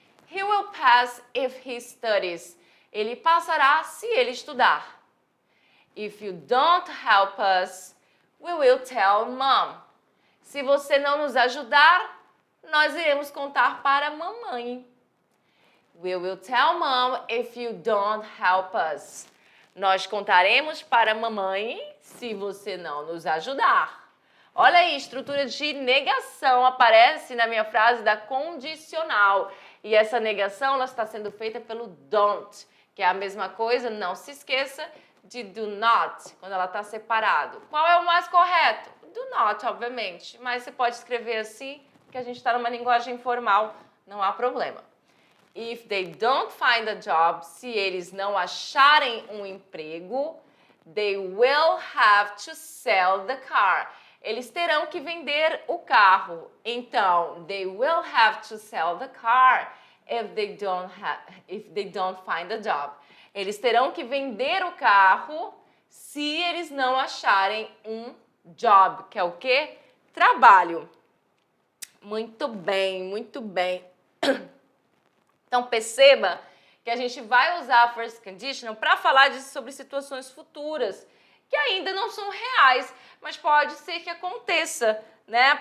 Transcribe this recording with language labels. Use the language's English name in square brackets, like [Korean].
[English] He will pass if he studies. [Portuguese] Ele passará se ele estudar. [English] If you don't help us, we will tell mom. [Portuguese] Se você não nos ajudar, nós iremos contar para a mamãe. [English] We will tell mom if you don't help us. [Portuguese] Nós contaremos para a mamãe se você não nos ajudar. Olha aí, estrutura de negação aparece na minha frase da condicional. E essa negação ela está sendo feita pelo don't, que é a mesma coisa, não se esqueça, de do not, quando ela está separado. Qual é o mais correto? Do not, obviamente, mas você pode escrever assim, porque a gente está numa linguagem informal, não há problema. [English] If they don't find a job, [Portuguese] se eles não acharem um emprego, [English] they will have to sell the car. [Portuguese] Eles terão que vender o carro. Então, [English] they will have to sell the car if they don't find a job. [Portuguese] Eles terão que vender o carro se eles não acharem um job, que é o quê? Trabalho. Muito bem, muito bem. Então, perceba que a gente vai usar a first conditional para falar sobre situações futuras, que ainda não são reais, mas pode ser que aconteça, né?